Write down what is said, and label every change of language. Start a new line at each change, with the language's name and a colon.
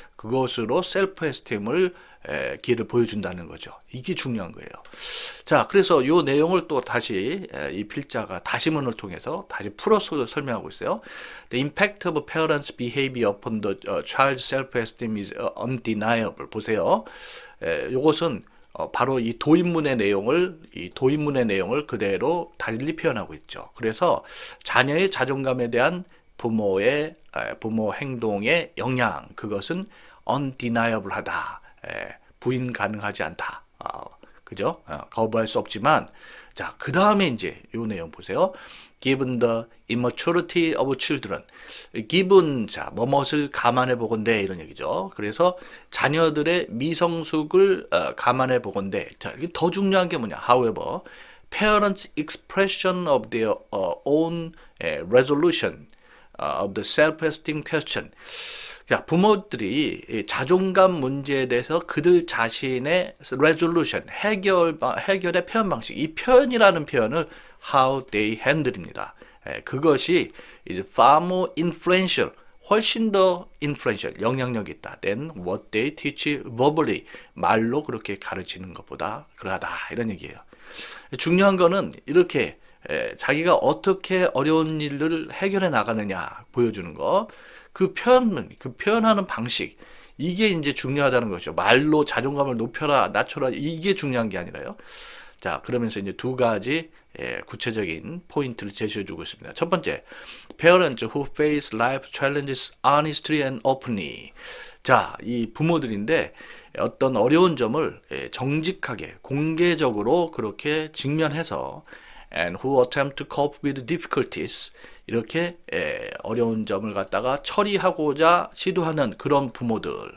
Korean: 그것으로 셀프 에스팀을 길을 보여준다는 거죠. 이게 중요한 거예요. 자, 그래서 이 내용을 또 다시 이 필자가 다시문을 통해서 다시 풀어서 설명하고 있어요.
English: The impact of parents' behavior upon the child's self-esteem is undeniable.
Korean: 보세요. 이것은 바로 이 도입문의 내용을 그대로 달리 표현하고 있죠. 그래서 자녀의 자존감에 대한 부모 행동의 영향, 그것은 undeniable하다. 부인 가능하지 않다. 그죠? 거부할 수 없지만, 자, 그 다음에 이제 이 내용 보세요.
English: Given the immaturity of children.
Korean: given, 자, 뭐뭇을 감안해 보건대, 이런 얘기죠. 그래서 자녀들의 미성숙을 감안해 보건대. 자, 더 중요한 게 뭐냐.
English: However, parents' expression of their own resolution of the self-esteem question.
Korean: 자, 부모들이 자존감 문제에 대해서 그들 자신의 resolution, 해결의 표현 방식, 이 표현이라는 표현을
English: how they handle
Korean: 입니다. 그것이 이제
English: far more influential,
Korean: 훨씬 더 influential, 영향력이 있다.
English: than what they teach verbally,
Korean: 말로 그렇게 가르치는 것보다 그러하다. 이런 얘기예요. 중요한 거는 이렇게 자기가 어떻게 어려운 일을 해결해 나가느냐 보여주는 거. 그 표현하는 방식, 이게 이제 중요하다는 거죠. 말로 자존감을 높여라, 낮춰라, 이게 중요한 게 아니라요. 자, 그러면서 이제 두 가지 구체적인 포인트를 제시해주고 있습니다. 첫 번째,
English: parents who face life challenges honestly and openly.
Korean: 자, 이 부모들인데 어떤 어려운 점을 정직하게, 공개적으로 그렇게 직면해서
English: and who attempt to cope with difficulties,
Korean: 이렇게 어려운 점을 갖다가 처리하고자 시도하는 그런 부모들.